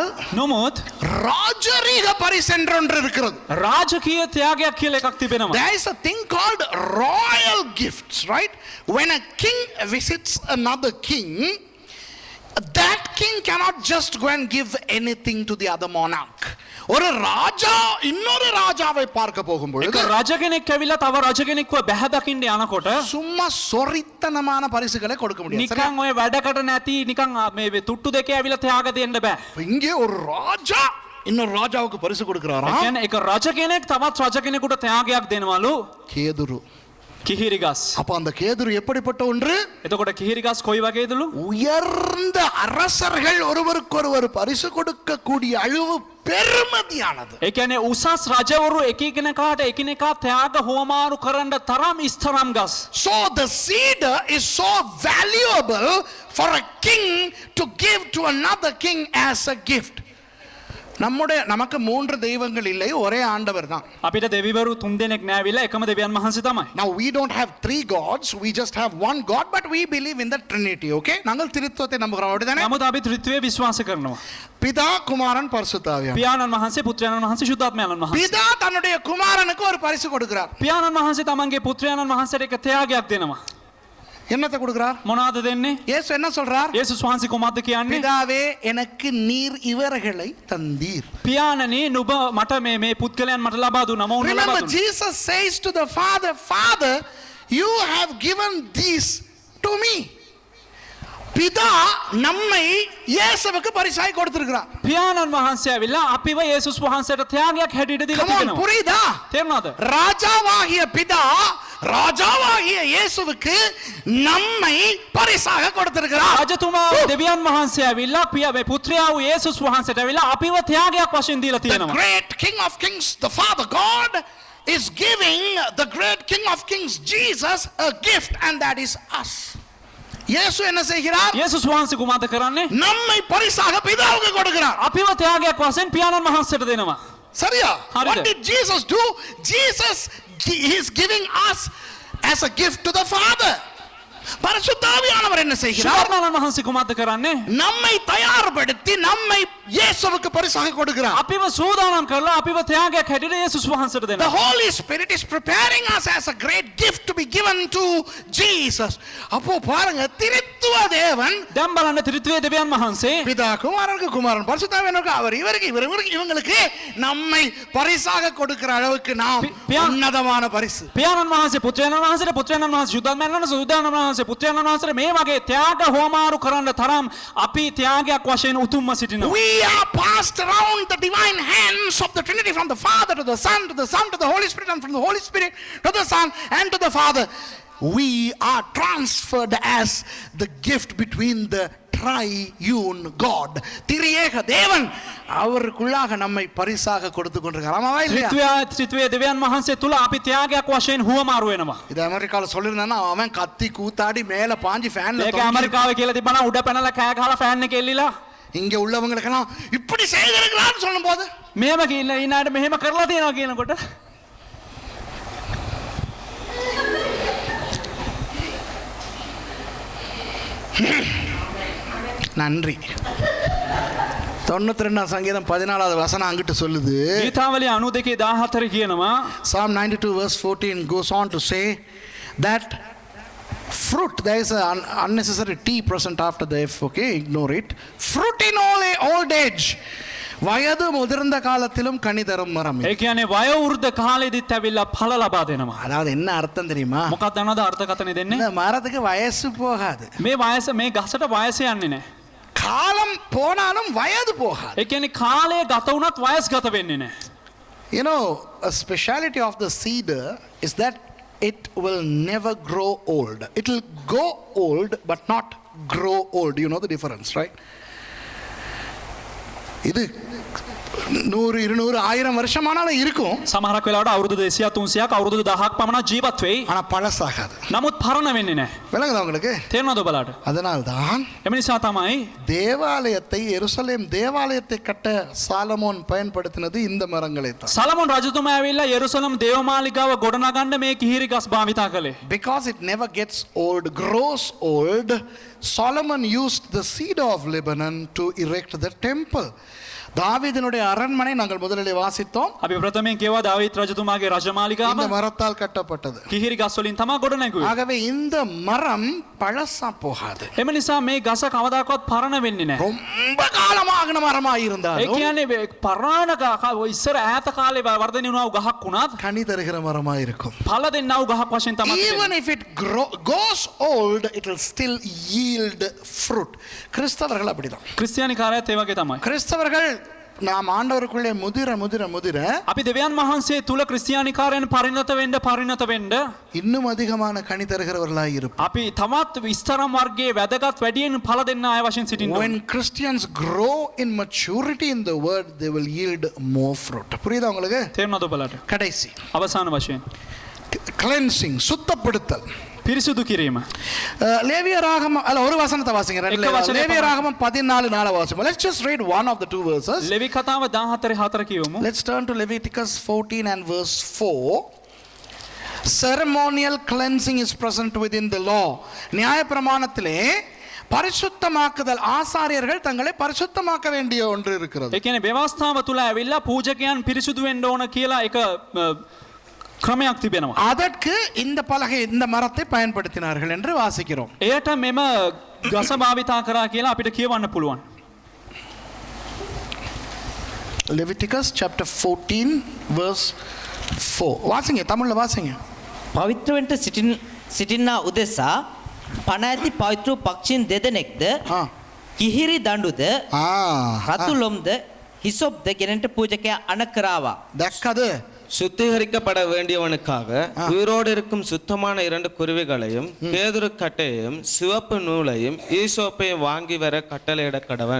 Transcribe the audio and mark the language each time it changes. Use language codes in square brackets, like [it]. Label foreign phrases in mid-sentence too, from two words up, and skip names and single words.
[si] නොමුත් [ta] ராஜரீக பரிசு என்று ஒன்று இருக்கிறது. [si] රාජකීය ත්‍යාගයක් කියලා එකක් තිබෙනවා. [en] There is a thing called royal gifts, right? When a king visits another king, that king cannot just go and give anything to the other monarch. [ta] ஒரு ராஜா இன்னொரு ராஜாவை பார்க்க போகும்போது [si] එක රජ කෙනෙක් ඇවිල්ලා තව රජ කෙනෙක්ව බැහැ දකින්න යනකොට [ta] சும்மா சொரித்தனமான பரிசுகளை கொடுக்க முடியாது. [si] නිකන් ඔය වැඩකට නැති නිකන් මේ තුට්ටු දෙකේ ඇවිල්ලා ත්‍යාග දෙන්න බෑ. [ta] இங்கே ஒரு ராஜா இன்னொரு ராஜாவுக்கு பரிசு [si] ඒ [ta] கொடுக்கிறாராம். [si] කියන්නේ එක රජ කෙනෙක් තවත් රජ කෙනෙකුට ත්‍යාගයක් දෙනවලු. [ta] கேதுரு. [si] කිහිරි ගස්. [ta] அப்ப அந்த கேதுரு எப்படிப்பட்ட ஒன்று? [si] එතකොට කිහිරි ගස් කොයි වගේදලු? [ta] உயர்ந்த அரசர்கள் ஒருவருக்கொருவர் பரிசு கொடுக்கக்கூடிய அளவு பெருமதியானது. [si] ඒ කියන්නේ උසස් රජවරු එකිනෙකාට එකිනෙකා ත්‍යාග හොමාරු කරන්න තරම් ස්තරම් ගස්. [en] So the cedar is so valuable for a king to give to another king as a gift. [ta] நமக்கு மூன்று தெய்வங்கள் இல்லை, ஒரே ஆண்டவர் தான். [si] අපිට දෙවිවරු තුන් දෙනෙක් නෑවිලා එකම දෙවියන් වහන්සේ තමයි. [en] Now we don't have three gods, we just have one God, but we believe in the Trinity, okay? [ta] நாங்கள் திரித்துவத்தை நம்புகிறோம், அப்படிதானே? [si] නමුත් අපි ත්‍රිත්වය විශ්වාස කරනවා. [ta] பிதா குமாரன் பரிசுத்தாவியானவர். [si] පියාණන් වහන්සේ පුත්‍රයාණන් වහන්සේ ශුද්ධාත්මයන්න් වහන්සේ. [ta] பிதா தன்னுடைய குமாரனுக்கு ஒரு பரிசு கொடுக்கிறார். [si] පියාණන් වහන්සේ තමන්ගේ පුත්‍රයාණන් වහන්සේට එක ත්‍යාගයක් දෙනවා. [ta] என்னத்தை கொடுக்கிறார்? [si] මොනවාද දෙන්නේ? [ta] இயேசு என்ன சொல்றார்? [si] යේසුස් වහන්සේ කොහොමද කියන්නේ? [ta] பிதாவே எனக்கு நீர் இவர்களை தந்தீர். [si] පියාණනි නුඹ මට මේ පුත්කලයන් මට ලබා දුන්නා. මම උන්ව ලබා [en] Remember, [si] දුන්නා. [en] Jesus says to the Father, Father, you have given these to me. [ta] பிதா நம்மை இயேசுவுக்கு பரிசாய் கொடுத்திருக்கிறார். [si] පියාණන් වහන්සේ ඇවිල්ලා අපිව යේසුස් වහන්සේට ත්‍යාගයක් හැටියට දීලා [en] Come on, [si] තිබෙනවා. [ta] புரியுதா? [si] තේරුණාද? [ta] ராஜாவாகிய பிதா ராஜாவாகிய இயேசுவுக்கு நம்மை பரிசாக கொடுத்திருக்கிறார். [si] රජතුමා දෙවියන් වහන්සේ ඇවිල්ලා මේ පුත්‍රයා වූ යේසුස් වහන්සේට ඇවිල්ලා අපිව ත්‍යාගයක් වශයෙන් දීලා [en] The [si] තියෙනවා. [en] great King of Kings, the Father God, is giving the great King of Kings, Jesus, a gift, and that is us. [ta] இயேசு என்ன செய்கிறார்? [si] යේසුස් වහන්සේ කුමක්ද කරන්නේ? [ta] நம்மை பரிசாக பிதாவுக்கு கொடுக்கிறார். [si] අපිව ත්‍යාගයක් වශයෙන් පියාණන් වහන්සේට දෙනවා. [ta] சரியா? [si] හරිද? [en] What did Jesus do? Jesus is giving us as a gift to the Father. [ta] பரிசுத்தாவியானவர் என்ன செய்கிறார்? [si] ශාර්ණානන් වහන්සේ කුමක්ද කරන්නේ? [ta] நம்மை தயார்படுத்தி நம்மை இயேசுவுக்கு பரிசாக கொடுக்கிறார். [si] අපිව සූදානම් කරලා අපිව ත්‍යාගයක් හැටියට යේසුස් වහන්සේට [en] The [si] දෙනවා. [en] Holy Spirit is preparing us as a great gift to be given to Jesus. [ta] அப்போ பாருங்க, திரித்துவ தேவன் [si] දැන් බලන්න ත්‍රිත්වයේ දෙවියන් වහන්සේ [ta] பிதா குமாரனுக்கு குமாரன் பரிசுத்தாவியானவருக்கு அவர் இவங்களுக்கு நம்மை பரிசாக கொடுக்கிற அளவுக்கு நாம் உன்னதமான பரிசு. [si] පියාණන් වහන්සේ පුත්‍රයාණන් වහන්සේට පුත්‍රයාණන් වහන්සේ සුද්ධාත්මයන් වහන්සේ සුද්ධාත්මයන් වහන්සේ පුත්‍රයාණන් වහන්සේට මේ වගේ ත්‍යාග හෝමාරු කරන්න තරම් අපි ත්‍යාගයක් වශයෙන් උතුම්ව සිටිනවා. [en] We are passed around the divine hands of the Trinity, from the Father to the Son, to the Son to the Holy Spirit, and from the Holy Spirit to the Son and to the Father. we are transferred as the gift between the triune God. [ta] திரியேக தேவன் அவருக்குள்ளாக நம்மை பரிசாக கொடுத்து கொண்டிருக்கிறார். ஆமாவா இல்லையா? [si] ත්‍රිත්වයේ දෙවියන් වහන්සේ තුල අපි ත්‍යාගයක් වශයෙන් හුවමාරු වෙනවා. [ta] இது அமெரிக்கால சொல்லிருந்தானா அவன் கத்தி கூத்தாடி மேல பாஞ்சி ஃபேன்ல [si] ඒක ඇමරිකාවේ කියලා තිබ්බනම් උඩ පැනලා කෑ ගහලා ෆෑන් එකේ එල්ලිලා [ta] இங்க உள்ளவங்களுக்கெல்லாம் இப்படி செய்திருக்கிறான்னு சொல்லும்போது [si] මේව කියලා ඊනාට මෙහෙම කරලා තියෙනවා කියනකොට [ta] நன்றி. 92 சங்கீதம் 14வது வசனம் அங்கிட்டு சொல்லுது. [si] ගීතාවලිය 92:14 කියනවා. [en] Psalm 92 verse 14 goes on to say that fruit, there is an unnecessary T present after the F, okay, ignore it. Fruit in old age. [ta] வயது முதிர்ந்த காலத்திலும் கனி தரும் மரம். [si] ඒ කියන්නේ වයෝවෘද්ධ කාලෙදිත් ඇවිල්ලා ඵල ලබා දෙනවා. [ta] அதாவது என்ன அர்த்தம் தெரியுமா? [si] මොකක්ද දන්නවද අර්ථකථනය දෙන්නේ? [ta] இந்த மரத்துக்கு வயசு போகாது. [si] මේ වයස මේ ගසට වයස යන්නේ නැහැ. [ta] காலம் போனாலும் வயது போகாது. [si] ඒ කියන්නේ කාලය ගත වුණත් වයස් ගත වෙන්නේ නැහැ. [en] You know, a speciality of the cedar is that it will never grow old. It will go old but not grow old. You know the difference, right? [ta] இது 100 200 1000 வருஷமானாலும் இருக்கும். [si] සමහරක් වෙලාවට අවුරුදු 200 300ක් අවුරුදු 1000ක් පමණ ජීවත් වෙයි. [ta] ஆனா பழசாகாது. [si] නමුත් පරණ වෙන්නේ නැහැ. [ta] விளங்குதா உங்களுக்கு? [si] තේරෙනවද ඔබලාට? [ta] அதனால்தான் [si] එම නිසා තමයි [ta] தேவாலயத்தை எருசலேம் தேவாலயத்தை கட்ட சாலமோன் பயன்படுத்தினது இந்த மரங்களை தான். [si] සලමොන් රජතුමා ඇවිල්ලා යෙරුසලම් දේවමාලිගාව ගොඩනගන්න මේ කිහිරි ගස් භාවිතා කළේ. [en] Because it never gets old, grows old, Solomon used the cedar of Lebanon to erect the temple. [ta] தாவீதினுடைய அரண்மனை நாங்கள் முதலிலே வாசித்தோம். [si] අපි ප්‍රථමයෙන් කියවා දාවීද් රජතුමාගේ රජමාලිගාව [ta] இந்த மரத்தால் கட்டப்பட்டது. [si] කිහිරි ගස් වලින් තමයි ගොඩනැගුවේ. [ta] ஆகவே இந்த மரம் பழசா போகாது. [si] එම නිසා මේ ගස කවදාකවත් පරණ වෙන්නේ නැහැ. [ta] ரொம்ப காலமாகின மரமா [si] ඒ [ta] இருந்தாலும் [si] කියන්නේ පරණ ඉස්සර ඈත කාලේ වර්ධනය වුණා වූ ගහක් වුණත් [ta] கனி தருகிற மரமா இருக்கும். [si] ඵල දෙන්නා වූ ගහක් වශයෙන් තමයි [en] Even if it goes old, it will still yield fruit. [ta] கிறிஸ்தவர்கள் அப்படிதான். [si] ක්‍රිස්තියානි කාර්යයත් ඒ වගේ තමයි. [ta] கிறிஸ்தவர்கள் நாம் ஆண்டவருக்குள்ளே முதிர முதிர முதிர [si] අපි දෙවියන් වහන්සේ තුල ක්‍රිස්තියානි කාර්යයන් පරිණත වෙන්න [ta] இன்னும் அதிகமான கனி தருகிறவர்களாய் இருப்போம். [si] අපි තවත් විස්තරම් වර්ගයේ වැදගත් වැඩියෙන් ඵල දෙන්න අය වශයෙන් සිටින්න ඕනේ. [en] When Christians grow in maturity in the word, they will yield more fruit. [ta] புரியுதா உங்களுக்கு? [si] තේරුණාද ඔබලාට? [ta] கடைசி [si] අවසාන වශයෙන් [ta] cleansing, சுத்தப்படுத்தல். [si] පිරිසුදු කිරීම. [ta] லேவியராகமம் அல்ல ஒரு வசனத்தை வாசிங்க. [si] එක වචනයක් [ta] லேவியராகமம் 14:4 வாசிப்போம். [en] Let's just read one of the two verses. [si] ලෙවි කතාව 14:4 කියවමු. [en] Let's turn to Leviticus 14 and verse 4. Ceremonial cleansing is present within the law. [ta] நியாய பிரமாணத்திலே பரிசுத்தமாக்குதல், ஆசாரியர்கள் தங்களை பரிசுத்தமாக்க வேண்டிய ஒன்று இருக்கிறது. [si] ඒ කියන්නේ ව්‍යවස්ථාව තුල ඇවිල්ලා පූජකයන් පිරිසුදු වෙන්න ඕන කියලා එක ක්‍රමයක් තිබෙනවා. [ta] அதற்கு இந்த பலகை இந்த மரத்தை பயன்படுத்தினார்கள் என்று வாசிக்கிறோம். [si] එයට මෙම ගස භාවිතා කරා කියලා අපිට කියවන්න පුළුවන්. [en] Leviticus chapter 14 verse 4. [ta] வாசிங்க, தமிழ்ல வாசிங்க. [si] පවිත්‍රවෙන්ට සිටින්නා උදෙසා පණ ඇති පවිත්‍ර පක්ෂීන් දෙදෙනෙක්ද කිහිරි දඬුද රතු ලොම්ද හිසොප්ද ගෙනට පූජකයා අණ කරාවා. දැක්කද? [ta] சுத்திகரிக்கப்பட வேண்டியவனுக்காக உயிரோடு இருக்கும் சுத்தமான 2 குருவிகளையும் கேதுரு கட்டையையும் சிவப்பு நூலையும் ஈசோப்பையும் வாங்கி வர கட்டளையிட கடவன்.